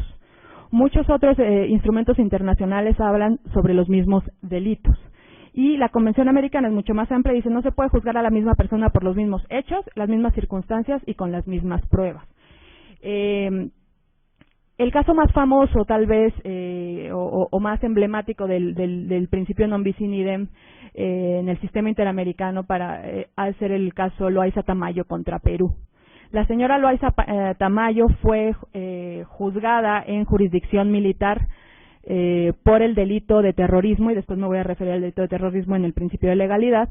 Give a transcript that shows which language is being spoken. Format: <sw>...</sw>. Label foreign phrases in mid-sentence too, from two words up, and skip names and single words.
<es>Muchos otros instrumentos internacionales hablan sobre los mismos delitos. Y la Convención Americana es mucho más amplia, dice no se puede juzgar a la misma persona por los mismos hechos, las mismas circunstancias y con las mismas pruebas. El caso más famoso tal vez o más emblemático del principio</es> <la>non bis in idem</la> <es>en el sistema interamericano al ser el caso Loaiza Tamayo contra Perú. La señora Loaiza Tamayo fue juzgada en jurisdicción militar por el delito de terrorismo, y después me voy a referir al delito de terrorismo en el principio de legalidad.</es>